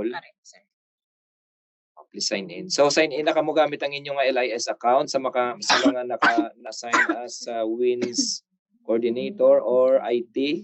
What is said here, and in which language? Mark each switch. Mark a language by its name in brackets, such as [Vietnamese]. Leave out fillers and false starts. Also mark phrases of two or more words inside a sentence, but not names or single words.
[English] Correct, sir. Please sign in. So, sign in [Hiligaynon] na kamo gamit ang inyong [English] LIS account [Hiligaynon] sa mga na-assign [English] as WINS coordinator or IT.